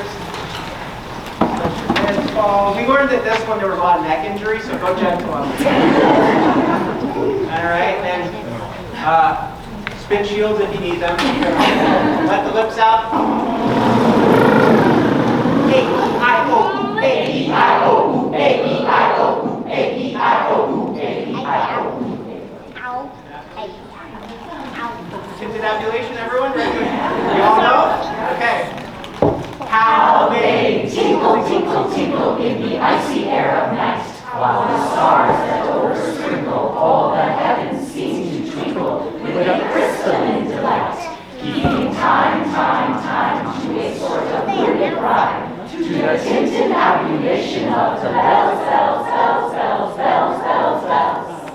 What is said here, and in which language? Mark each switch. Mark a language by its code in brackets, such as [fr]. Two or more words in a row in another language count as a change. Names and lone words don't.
[en] Let your heads fall. We learned that this one there was a lot of neck injury, so go gentle on it. Alright, and spin shields if you need them. Let the lips out. A-E-I-O, A-E-I-O, A-E-I-O, A-E-I-O, A-E-I-O. Tintinnabulation, everyone? You all know? Okay. How they tinkle, tinkle, tinkle in the icy air of night, while the stars that oversprinkle all the heavens seem to twinkle with a crystalline delight, keeping time, time, time to a sort of brilliant rhyme, to the tintinnabulation of the bells, bells, bells, bells, bells, bells, bells.